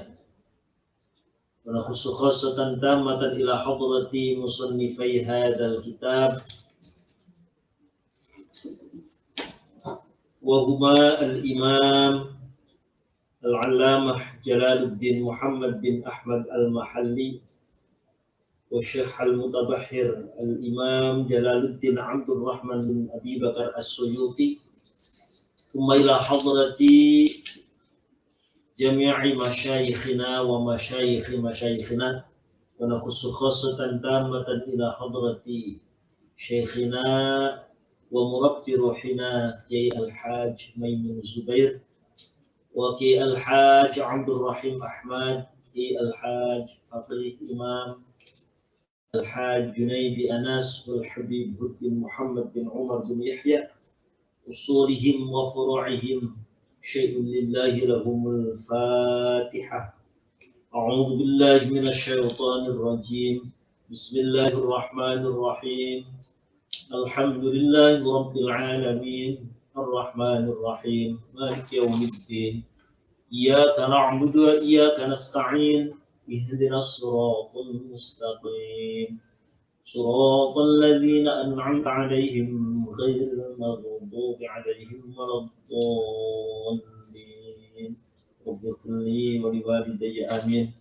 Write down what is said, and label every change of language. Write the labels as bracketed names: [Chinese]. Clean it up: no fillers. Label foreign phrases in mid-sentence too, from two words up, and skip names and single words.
[Arabic] ونخص خاصة تامة إلى حضرة مصنفي هذا الكتاب وهما الإمام العلامة جلال الدين محمد بن أحمد المحلي و الشيخ المتبحر الإمام جلال الدين عبد الرحمن بن أبي بكر السيوطي, ثم إلى حضرة جميع مشايخنا ومشايخ مشايخنا، ونخص خاصة تامة إلى حضرة شيخنا ومربي روحنا كياهي الحاج ميمون زبير وكياهي الحاج عبد الرحيم أحمد، كياهي الحاج فقيه إمام الحاج جنيدي أنس والحبيب بن محمد بن عمر بن يحيى أصولهم وفروعهم شيء لله لهم الفاتحة. أعوذ بالله من الشيطان الرجيم. بسم الله الرحمن الرحيم. الحمد لله رب العالمين الرحمن الرحيم مالك يوم الدين إياك نعبد وإياك نستعين اهدنا الصراط المستقيم صراط الذين أنعمت عليهم غير المغضوب عليهم ولا الضالين رب اغفر لي ولوالدي آمين.